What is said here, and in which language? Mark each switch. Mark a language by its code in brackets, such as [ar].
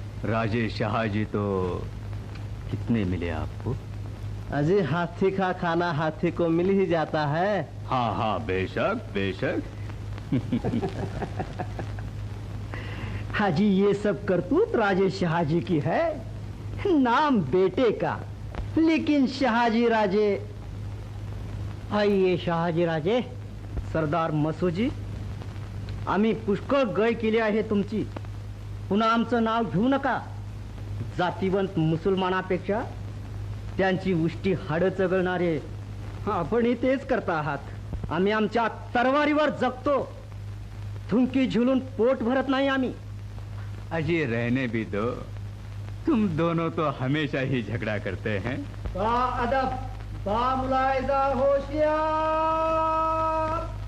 [hi] राजे शाहजी तो कितने मिले आपको? अजी हाथी का खाना हाथी को मिल ही जाता है. हाँ हाँ बेशक बेशक. हाजी ये सब करतूत राजे शहाजी की है. नाम बेटे का लेकिन शहाजी राजे. आइए [mr] शहाजी राजे. सरदार मसोजी, आम्ही पुष्कळ गय केली आहे तुमची. पुन्हा आमचं नाव घेऊ नका. जातीवंत मुसलमानापेक्षा त्यांची उष्टी हाडं चगळणारे आपणही तेच करता आहात. आम्ही आमच्या तरवारीवर जगतो. थुंकी झुलून पोट भरत नाही आम्ही. [hi] अजी रहने भी दो. तुम दोनों तो हमेशा ही झगड़ा करते हैं. बा अदब, बा मुलायजा, होशियार.